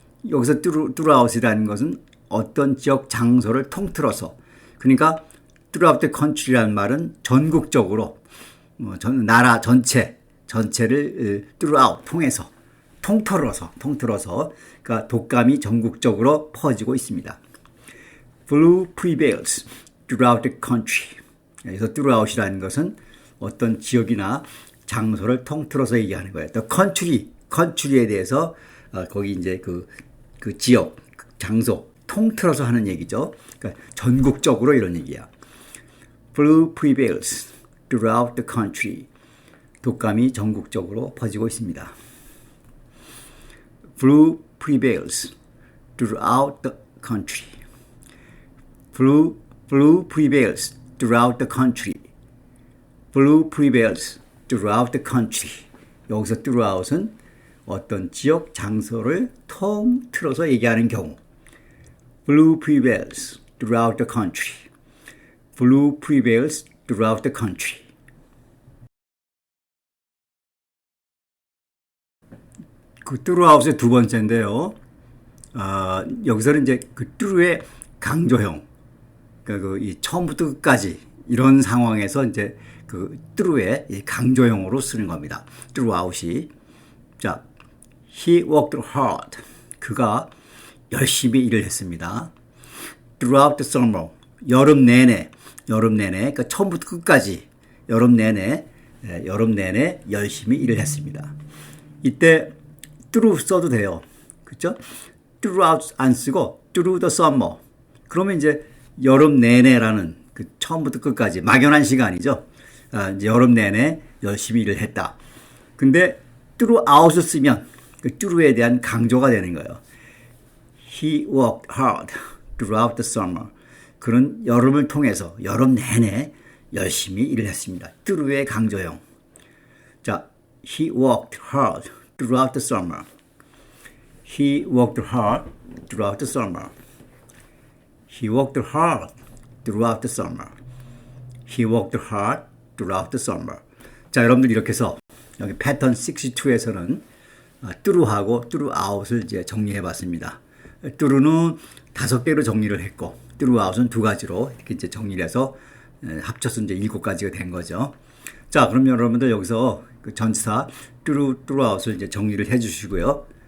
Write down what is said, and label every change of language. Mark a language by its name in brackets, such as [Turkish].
[Korean] 여기서 throughout이라는 것은 어떤 지역 장소를 통틀어서, 그러니까 [English] throughout the country [Korean] 라는 말은 전국적으로, 나라 전체를 throughout 통틀어서, 그러니까 독감이 전국적으로 퍼지고 있습니다. [English] Flu prevails throughout the country. [Korean] 그래서 throughout이라는 것은 어떤 지역이나 장소를 통틀어서 얘기하는 거예요. The country에 대해서 거기 이제 그 지역, 장소 통틀어서 하는 얘기죠. 그러니까 전국적으로 이런 얘기야. [English] Flu prevails throughout the country. [Korean] 독감이 전국적으로 퍼지고 있습니다. [English] Flu prevails throughout the country. Flu prevails throughout the country. Flu prevails throughout the country. [Korean] 여기서 throughout은 어떤 지역, 장소를 통틀어서 얘기하는 경우. [English] Flu prevails throughout the country. Flu prevails throughout the country. [Korean] 그 throughout의 두 번째인데요. 여기서는 이제 그 through의 강조형. 그러니까 이 처음부터 끝까지 이런 상황에서 이제 그 through의 강조형으로 쓰는 겁니다. [English] throughout이. 자, he worked hard. [Korean] 그가 열심히 일을 했습니다. [English] Throughout the summer, [Korean] 여름 내내, 그러니까 처음부터 끝까지 여름 내내 열심히 일을 했습니다. 이때 through 써도 돼요. 그렇죠? throughout 안 쓰고 [English] through the summer. [Korean] 그러면 이제 여름 내내라는 그 처음부터 끝까지 막연한 시간이죠. 이제 여름 내내 열심히 일을 했다. 근데 throughout을 쓰면 그 through에 대한 강조가 되는 거예요. [English] He worked hard throughout the summer. [Korean] 그는 여름을 통해서 여름 내내 열심히 일을 했습니다. through의 강조형. [English] 자, he worked hard throughout the summer. He worked hard throughout the summer. He worked hard throughout the summer. He worked hard throughout the summer. [Korean] 자, 여러분들 이렇게 해서 여기 패턴 62에서는 through하고 throughout을 이제 정리해 봤습니다. through는 5개로 정리를 했고, throughout은 2가지로 이렇게 이제 정리를 해서 합쳐서 이제 7가지가 된 거죠. 자, 그럼 여러분들 여기서 그 전치사 throughout을 이제 정리를 해 주시고요.